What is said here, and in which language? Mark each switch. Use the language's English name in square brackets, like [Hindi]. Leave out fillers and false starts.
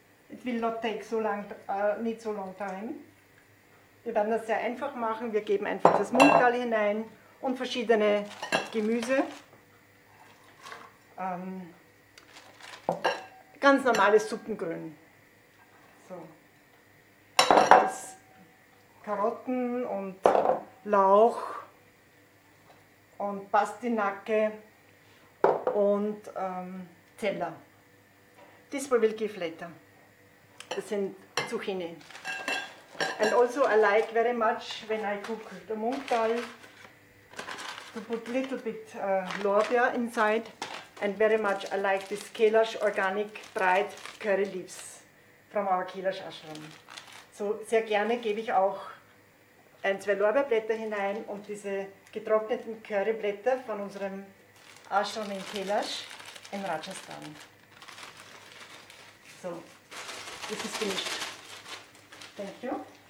[English] It will not take so long, need so long time. [German] Wir werden das sehr einfach machen. Wir geben einfach das Mung Dal hinein und verschiedene Gemüse. Ganz normales Suppengrün. So. Das Karotten und Lauch und Pastinake und Teller. [English] This we will give later. [German] Das sind Zucchini. [English] And also I like very much when I cook the Mung Dal to put a little bit Lorbeer inside. And very much I like this Kailash Organic Dried Curry Leaves from our Kailash Ashram. [German] So sehr gerne gebe ich auch ein, zwei Lorbeerblätter hinein und diese getrockneten Curryblätter von unserem Ashram in Kailash in Rajasthan. [English] So, this is finished. Thank you.